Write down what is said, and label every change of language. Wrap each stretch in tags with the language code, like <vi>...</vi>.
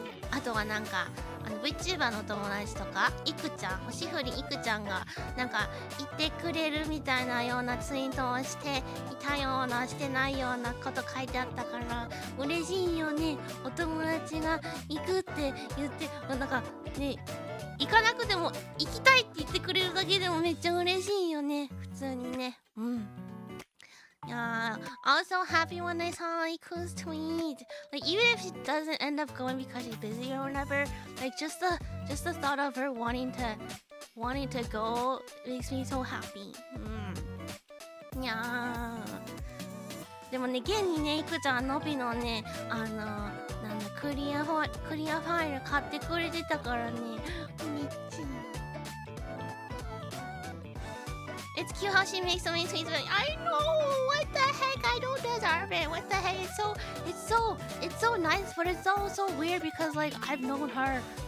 <ja>あとはなんかVTuber の友達とかいくちゃん、星降りいくちゃんがなんかいてくれるみたいなようなツイートをしていたようなしてないようなこと書いてあったから嬉しいよね。お友達が行くって言ってなんかね、行かなくても行きたいって言ってくれるだけでもめっちゃ嬉しいよね、普通にね。</ja> <en>Yeah, also happy when I saw Iku's tweet. Like even if she doesn't end up going because she's busy or whatever, like just the thought of her wanting to go makes me so happy. Yeah.</en> <ja>でもね、現にね、いくちゃんのびのね、なんだクリアファイル買ってくれてたからね、めっちゃ。</ja> <en>It's cute how she makes so many tweets, but I know, what the heck, I don't deserve it. What the heck, it's so nice, but it's also weird because like I've known her</en>